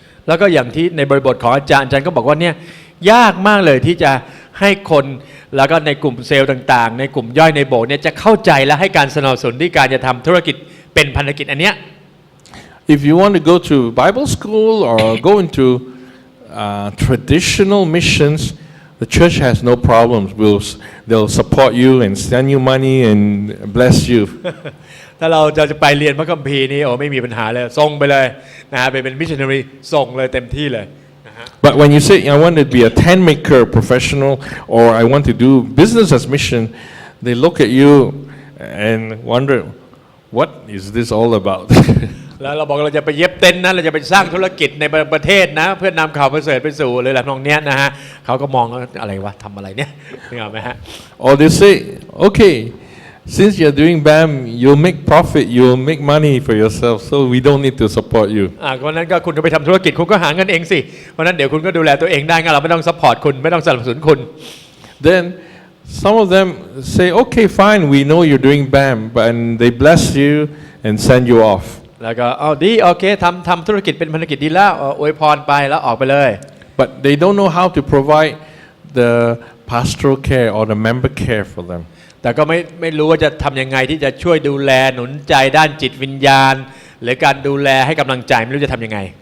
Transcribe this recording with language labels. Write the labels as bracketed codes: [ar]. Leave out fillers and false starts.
[th] แล้วก็อย่างที่ในบริบทของอาจารย์ก็บอกว่าเนี่ยยากมากเลยที่จะให้คนแล้วก็ในกลุ่มเซลล์ต่างๆในกลุ่มย่อยในโบสถ์เนี่ยจะเข้าใจและให้การสนับสนุนที่การจะทำธุรกิจเป็นพันธกิจอันเนี้ย [en] If you want to go to Bible school or go into traditional missions, the church has no problems. They'll support you and send you money and bless you. [th] ถ้าเราจะไปเรียนพระคัมภีร์นี่โอ้ไม่มีปัญหาเลยส่งไปเลยนะฮะไปเป็นมิชชันนารีส่งเลยเต็มที่เลย [en] But when you say I want to be a tent maker professional or I want to do business as mission, they look at you and wonder, what is this all about? [th] แล้วเราบอกเราจะไปเย็บเต็นท์นะเราจะไปสร้างธุรกิจในประเทศนะเพื่อนำข่าวประเสริฐไปสู่เลยแหละตรงเนี้ยนะฮะเขาก็มองอะไรวะทำอะไรเนี่ยนึกออกไหมฮะ [en] Or they say, okay, since you're doing BAM, you'll make profit, you'll make money for yourself, so we don't need to support you. [th] เพราะนั้นก็คุณจะไปทำธุรกิจคุณก็หาเงินเองสิเพราะนั้นเดี๋ยวคุณก็ดูแลตัวเองได้งั้นเราไม่ต้องซัพพอร์ตคุณไม่ต้องสนับสนุนคุณ [en] Then some of them say, okay, fine, we know you're doing BAM, and they bless you and send you off. [th] แล้วก็เอาดีโอเคทำธุรกิจเป็นพันธกิจดีแล้วอวยพรไปแล้วออกไปเลย [en] But they don't know how to provide the pastoral care or the member care for them. [th] แต่ก็ไม่รู้ว่าจะทำยังไงที่จะช่วยดูแลหนุนใจด้านจิตวิญญาณหรือการดูแลให้กำลังใจไม่รู้จะทำยังไง